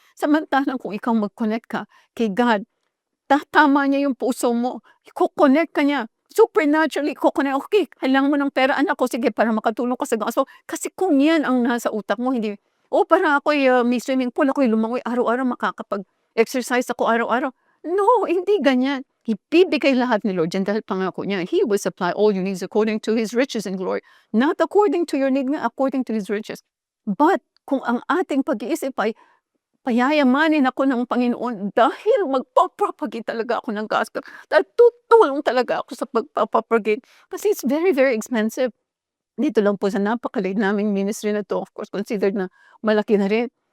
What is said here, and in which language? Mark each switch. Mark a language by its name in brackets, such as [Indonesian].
[Filipino] Samantalang kung ikaw mag-connect ka kay God, tatama niya yung puso mo. I-connect ka niya. supernaturally ko-connect, "Okay, kailangan mo ng pera anak ko, sige para makatulong ka sa gasto." Kasi kung 'yan ang nasa utak mo hindi, para ako'y, may swimming pool, ako'y lumangoy araw-araw, makakapag-exercise ako araw-araw." No, hindi ganyan. Ibibigay lahat ni Lord diyan dahil pangako niya, [English] He will supply all your needs according to His riches and glory. Not according to your need [Filipino] nga, [English] according to His riches. [Filipino] But kung ang ating pag-iisip ay payayamanin ako ng Panginoon dahil magpa-propagate talaga ako ng gospel, dahil tutulong talaga ako sa pagpapropagate kasi [English] it's very, very expensive. [Filipino] Dito lang po sa napakaliit naming ministry na 'to, [English] of course [Filipino] considered na malaki na rin.